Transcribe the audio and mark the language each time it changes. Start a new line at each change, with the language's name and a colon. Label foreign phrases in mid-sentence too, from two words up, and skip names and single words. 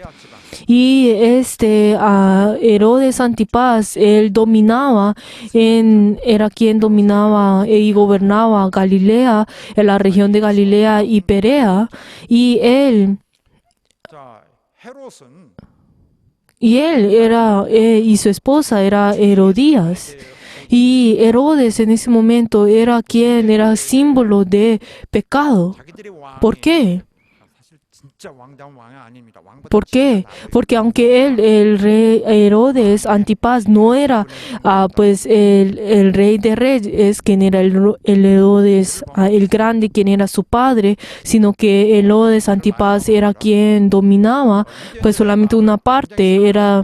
Spanish: Y este Herodes Antipas, él era quien dominaba y gobernaba Galilea, en la región de Galilea y Perea. Y él
Korean: 헤롯은
Spanish: y su esposa era Herodías. Y Herodes en ese momento era quien era símbolo de pecado.
Korean: 자기들이 왕이
Spanish: ¿Por qué?
Korean: 사실 진짜 왕다운 왕이 아닙니다. 왕보다
Spanish: ¿Por qué? Porque aunque el rey Herodes Antipas no era pues el rey de reyes, quien era el Herodes el grande, quien era su padre, sino que Herodes Antipas era quien dominaba, pues solamente una parte, era